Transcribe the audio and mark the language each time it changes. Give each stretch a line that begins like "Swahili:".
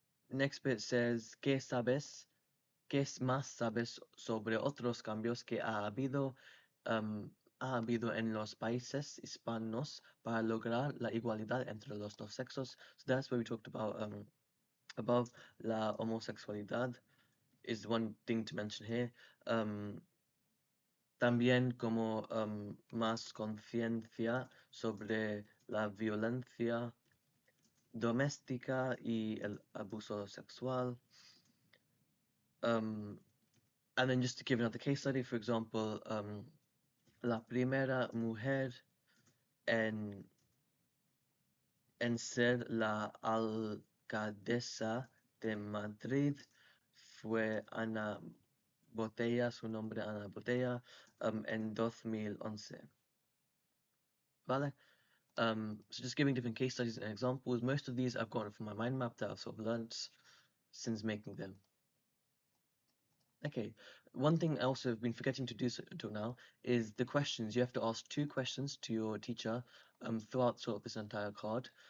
Spanish: Next bit says, ¿qué más sabes sobre otros cambios que ha habido en los países hispanos para lograr la igualdad entre los dos sexos?
English: So that's where we talked about above. La homosexualidad is one thing to mention here.
Spanish: También como más conciencia sobre la violencia doméstica y el abuso sexual.
English: And then just to give another case study, for example,
Spanish: la primera mujer en, en ser la alcaldesa de Madrid fue Ana Botella, su nombre Ana Botella, en 2011. Vale?
English: So just giving different case studies and examples. Most of these I've gotten from my mind map that I've sort of learnt since making them. Okay, one thing I also have been forgetting to do until now is the questions. You have to ask 2 questions to your teacher throughout sort of this entire card.